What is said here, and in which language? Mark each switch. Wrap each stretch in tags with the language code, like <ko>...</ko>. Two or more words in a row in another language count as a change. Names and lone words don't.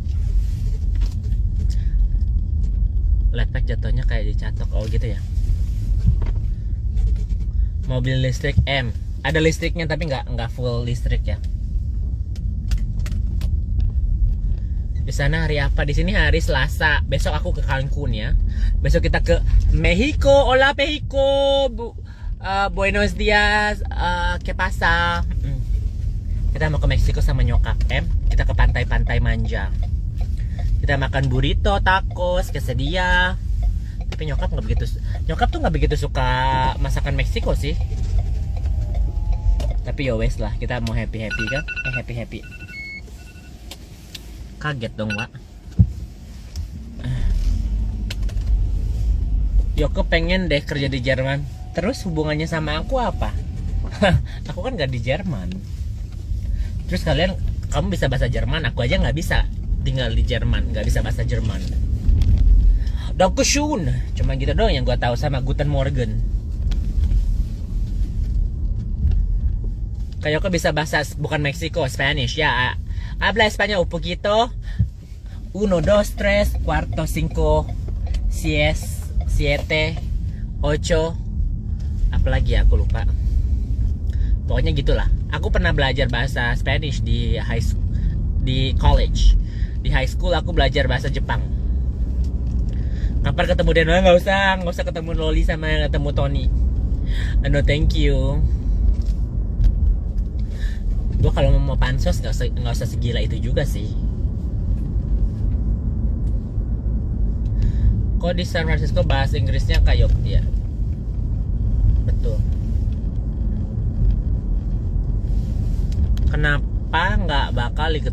<id>Lepek jatuhnya kayak dicatok, oh gitu ya. Mobil listrik M. Ada listriknya tapi nggak full listrik ya. Di sana hari apa? Di sini hari Selasa. Besok aku ke Cancun ya. Besok kita ke Mexico.</id> <es>Hola Mexico. Buenos dias. ¿Qué pasa?</es> <id>Kita mau ke Meksiko sama nyokap Kita ke pantai-pantai manja. Kita makan burrito, tacos, quesadilla. Tapi nyokap tuh nggak begitu suka masakan Meksiko sih. Tapi</id> <jv>ya wes lah,</jv> <id>kita mau happy kan, happy. Kaget dong, Wak. Yoko pengen deh kerja di Jerman. Terus hubungannya sama aku apa? Aku kan gak di Jerman. Terus kamu bisa bahasa Jerman, aku aja nggak bisa tinggal di Jerman, nggak bisa bahasa Jerman. Dankeschön, cuma gitu doang yang gue tahu sama</id> <de>Guten Morgen.</de> <id>Kayak kok bisa bahasa bukan Meksiko, Spanish ya.</id> <es>Habla español un poquito. 1, 2, 3, 4, 5, 6, 7, 8.</es> <id>Apalagi ya, aku lupa. Pokoknya gitulah. Aku pernah belajar bahasa Spanish di college. Di</id> <en>high school</en> <id>aku belajar bahasa Jepang. Kapan ketemu Deno? Nggak usah ketemu Loli sama ketemu Tony.</id> <en>No thank you.</en> <id>Gue kalau mau pansos nggak usah segila itu juga sih. Kok di San Francisco bahasa Inggrisnya kayak ya? Betul. Kenapa nggak bakal ikut?</id>